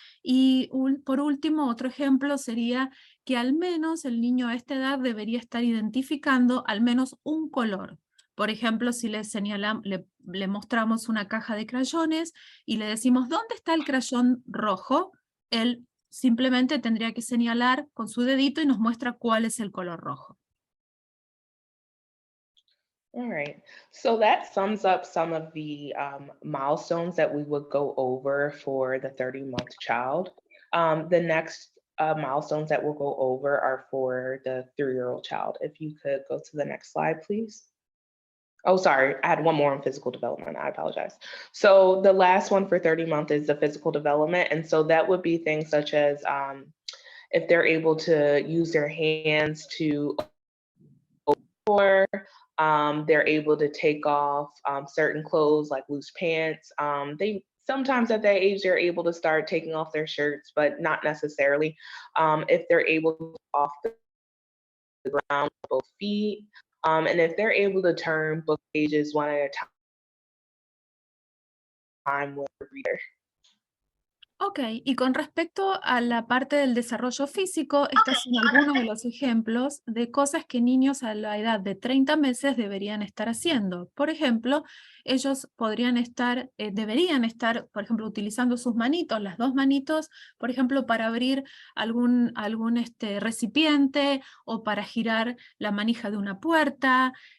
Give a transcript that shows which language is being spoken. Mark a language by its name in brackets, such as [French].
[Spanish] Y por último, otro ejemplo sería que al menos el niño a esta edad debería estar identificando al menos un color. Por ejemplo, si le mostramos una caja de crayones y le decimos, ¿dónde está el crayón rojo? Él simplemente tendría que señalar con su dedito y nos muestra cuál es el color rojo. [English] All right, so that sums up some of the milestones that we would go over for the 30-month child. The next milestones that we'll go over are for the 3-year-old child. If you could go to the next slide, please. Oh, sorry, I had one more on physical development, I apologize. So the last one for 30-month is the physical development. And so that would be things such as if they're able to use their hands to open the door, they're able to take off certain clothes like loose pants. They sometimes at that age, they're able to start taking off their shirts, but not necessarily. If they're able to off the ground with both feet, and if they're able to turn book pages one at a time with a reader. [Spanish] Ok, y con respecto a la parte del desarrollo físico, estos son algunos de los ejemplos de cosas que niños a la edad de 30 meses deberían estar haciendo. Por ejemplo, ellos podrían estar, deberían estar, por ejemplo, utilizando sus manitos, las dos manitos, por ejemplo, para abrir algún recipiente o para girar la manija de una puerta.